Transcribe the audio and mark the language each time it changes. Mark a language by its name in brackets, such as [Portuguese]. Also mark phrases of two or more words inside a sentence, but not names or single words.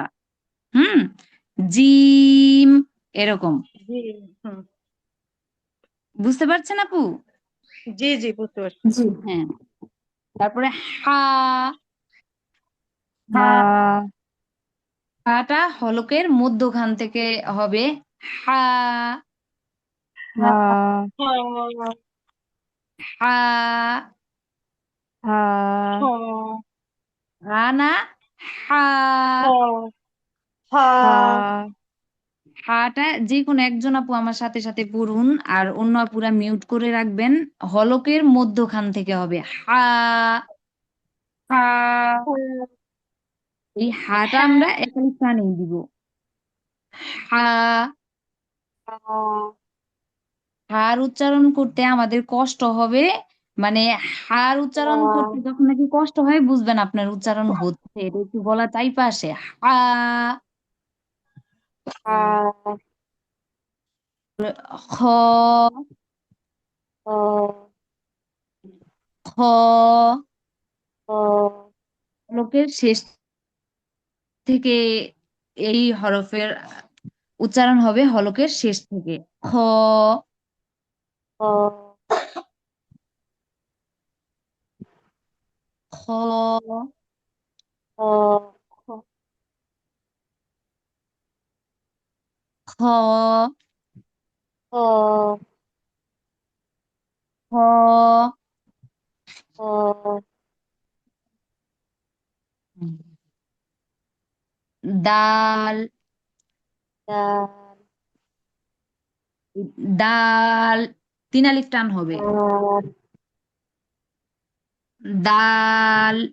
[Bangla] হুম, জিম, এরকম। জি। হুম। বুঝতে পারছেন আপু? জি জি, বুঝতে পারছি। জি। হ্যাঁ, তারপরে হা। হা, হাটা হলকের মধ্যখান থেকে হবে। হা, হা, হা, হা, হা, হা, হা না, হা। হা, হা। হা, হাটা যে কোনো একজন আপু আমার সাথে সাথে পড়ুন, আর অন্য আপুরা মিউট করে রাখবেন। হলকের মধ্যখান থেকে হবে হা। হা, এই হাটা আমরা একালি টানেই দিব। হা। হা, হার উচ্চারণ করতে আমাদের কষ্ট হবে। মানে হার উচ্চারণ করতে যখন নাকি কষ্ট হয় বুঝবেন আপনার উচ্চারণ হচ্ছে, এটা একটু গলা চাইপা আসে। হা, হা, খ, হ, খ, হ, লোকের শেষ থেকে এই হরফের উচ্চারণ হবে হলকের শেষ থেকে। খ, হ, খ, হ, খ, হ, খ, হ, দাল, দাল, দাল, তিন আলিফ টান হবে। দাল, দাল,